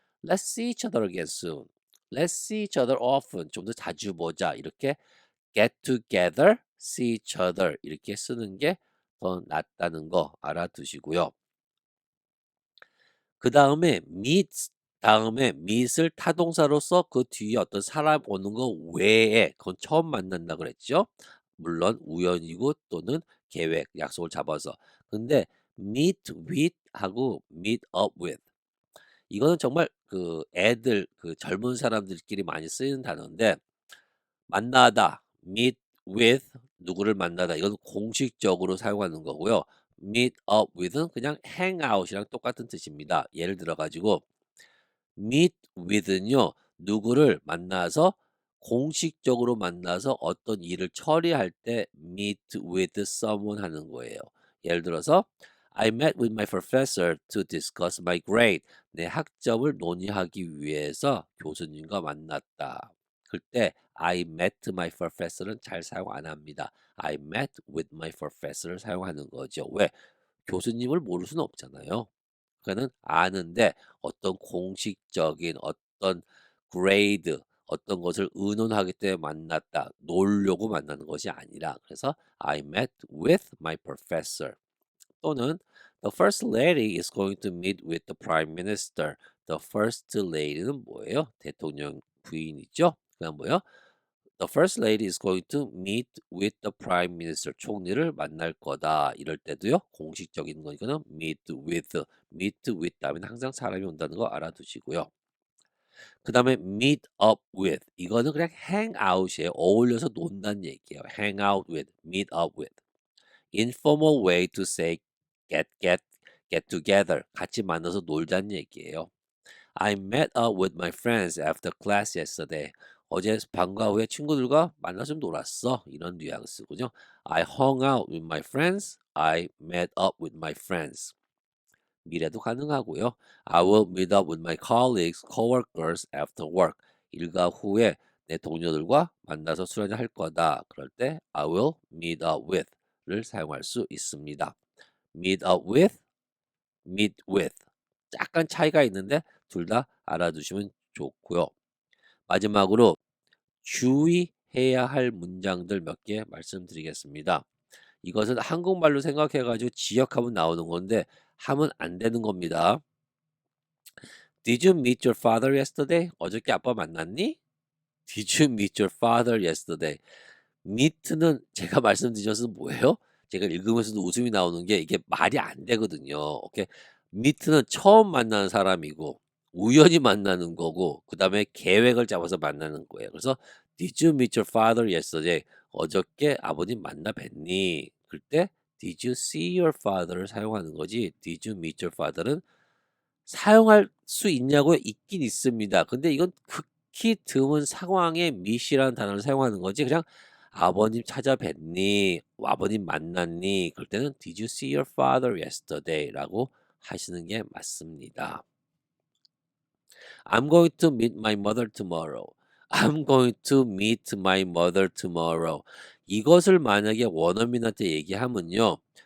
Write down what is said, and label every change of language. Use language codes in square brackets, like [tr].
[en] Let's see each other again soon. Let's see each other often. [ko] 좀 더 자주 보자. 이렇게 [en] get together, see each other [ko] 이렇게 쓰는 게 더 낫다는 거 알아두시고요. 그 다음에 meet 다음에 meet을 타동사로서 그 뒤에 어떤 사람 오는 거 외에 그건 처음 만난다 그랬죠. 물론 우연이고 또는 계획, 약속을 잡아서. 근데 meet with 하고 meet up with 이거는 정말 그 애들 그 젊은 사람들끼리 많이 쓰이는 단어인데 만나다 meet with 누구를 만나다 이건 공식적으로 사용하는 거고요. meet up with는 그냥 hang out이랑 똑같은 뜻입니다. 예를 들어 가지고 meet with는요. 누구를 만나서 공식적으로 만나서 어떤 일을 처리할 때 [en] meet with someone [ko] 하는 거예요. 예를 들어서 [en] I met with my professor to discuss my grade. [ko] 내 학점을 논의하기 위해서 교수님과 만났다. 그때 [en] I met my professor [ko] 는 잘 사용 안 합니다. [en] I met with my professor를 [ko] 사용하는 거죠. 왜? 교수님을 모를 수는 없잖아요. 그는 아는데 어떤 공식적인 어떤 그레이드 어떤 것을 의논하기 때문에 만났다. 놀려고 만나는 것이 아니라 그래서 [en] I met with my professor 또는 The first lady is going to meet with the prime minister. The first lady는 [ko] 뭐예요? 대통령 부인이죠. 그다음 뭐예요? [en] The first lady is going to meet with the prime minister. [ko] 총리를 만날 거다. 이럴 때도요. 공식적인 거니까는 meet with 다음에 항상 사람이 온다는 거 알아두시고요. 그 다음에 [en] meet up with. [ko] 이거는 그냥 hang out에 어울려서 논다는 얘기예요. [en] hang out with, meet up with. informal way to say get together. [ko] 같이 만나서 놀자는 얘기예요. [en] I met up with my friends after class yesterday. [ko] 어제 방과 후에 친구들과 만나서 좀 놀았어. 이런 뉘앙스군요. [en] I hung out with my friends. I met up with my friends. [ko] 미래도 가능하고요. [en] I will meet up with my colleagues, coworkers after work. [ko] 일과 후에 내 동료들과 만나서 술 한잔 할 거다. 그럴 때 [en] I will meet up with [ko] 를 사용할 수 있습니다. [en] meet up with, meet with. [ko] 약간 차이가 있는데 둘 다 알아두시면 좋고요. 마지막으로 주의해야 할 문장들 몇 개 말씀드리겠습니다. 이것은 한국말로 생각해가지고 지역하면 나오는 건데 하면 안 되는 겁니다. [en] Did you meet your father yesterday? [ko] 어저께 아빠 만났니? [en] Did you meet your father yesterday? [ko] meet는 제가 말씀드렸은 뭐예요? 제가 읽으면서도 웃음이 나오는 게 이게 말이 안 되거든요. 오케이. meet는 처음 만나는 사람이고 우연히 만나는 거고 그 다음에 계획을 잡아서 만나는 거예요. 그래서 [en] Did you meet your father yesterday? [ko] 어저께 아버님 만나 뵀니? 그때 [en] Did you see your father를 [ko] 사용하는 거지. [en] Did you meet your father는 [ko] 사용할 수 있냐고요? 있긴 있습니다. 근데 이건 극히 드문 상황에 meet이라는 단어를 사용하는 거지. 그냥 아버님 찾아뵀니? 아버님 만났니? [en] 그럴 때는 Did you see your father yesterday? [ko] 라고 하시는 게 맞습니다. [en] I'm going to meet my mother tomorrow. I'm going to meet my mother tomorrow. [ko] 이것을 만약에 원어민한테 얘기하면요.